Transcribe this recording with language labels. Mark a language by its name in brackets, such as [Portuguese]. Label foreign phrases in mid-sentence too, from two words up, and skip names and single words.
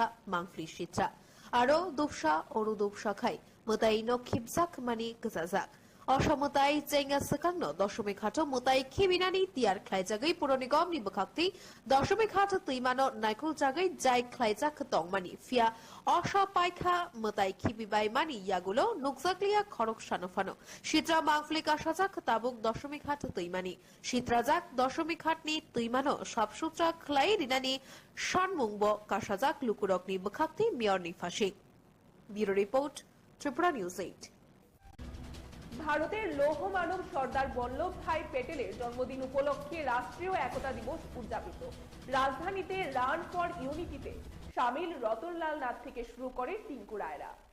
[Kok Borok] मांफ्लि सित्रा आरो दुबसा अरु दुबसा खाय मोताइ नखिबजाक मानि गजाजाक অসমতাই চেঙ্গা সেকাংন দশমিক হাট মোতাই খিবিনানি তিয়ার খ্লাইজাগৈ পুর নিগমনি বখাক্তি দশমিক হাট তৈমানো নাইকুল জাগৈ যাই খ্লাইজাক তংমানি ফিয়া অসপাইখা মোতাই খিবিবাই মানি ইয়াগুলো নুকজাকলিয়া খরক সানফানো সিত্রা মাংফলি কাসাজাক তাবুক দশমিক হাট তৈমানি সিত্রাজাক দশমিক হাটনি তৈমানো সবসুত্রা খ্লাই রিনানি শানমুংব কাসাজাক লুকুরকনি বখাক্তি মিয়রনি ফাঁসি [English] bureau report [Kok Borok] ত্রিপুরা নিউজ 8 [Bangla] ভারতের লৌহ মানব সর্দার বল্লভ ভাই প্যাটেলের জন্মদিন উপলক্ষে রাষ্ট্রীয় একতা দিবস উদযাপিত রাজধানীতে রান ফর ইউনিটিতে শামিল রতনলাল নাথ থেকে শুরু করে টিঙ্কু রায়রা